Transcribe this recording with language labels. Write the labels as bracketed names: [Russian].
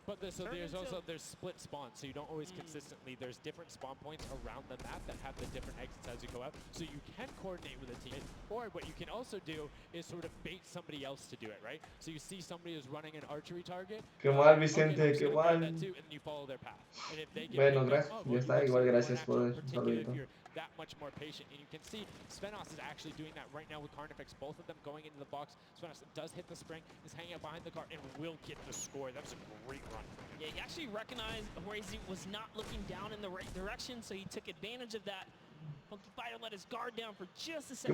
[English] But there's split spawns, so you don't always consistently. There's different spawn points around the map that have the different exits as you go out, so you can coordinate with a teammate. Or what you can also do is sort of bait somebody else to do it, right? So you see somebody who's running an archery target. [Spanish] Qué mal, Vicente, qué mal. [English] And you follow their path. And if they get [Spanish] bueno, gracias. Ya está, igual gracias por el saludito. [English] that much more patient. And you can see Svenos is actually doing that right now with Carnifex. Both of them going into the box. Svenos does hit the spring, is hanging out behind the guard, and will get the score. That was a great run. Yeah, he actually recognized Horazy was not looking down in the right direction, so he took advantage of that. Funky Fighter let his guard down for just a second.